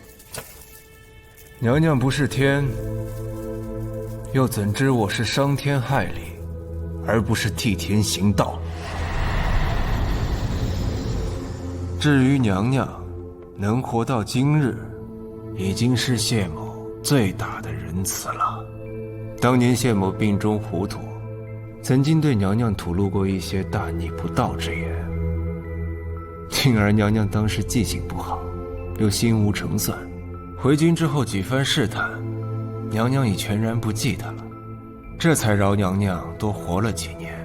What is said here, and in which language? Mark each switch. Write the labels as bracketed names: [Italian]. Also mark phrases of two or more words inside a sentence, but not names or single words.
[Chinese] 娘娘不是天，又怎知我是傷天害理，而不是替天行道？至于娘娘能活到今日，已經是謝某最大的仁慈了。當年謝某病中糊塗，曾經對娘娘吐露過一些大逆不道之言，幸而娘娘當時記性不好，又心無成算，回京之後幾番試探，娘娘已全然不記得了，這才饒娘娘多活了幾年。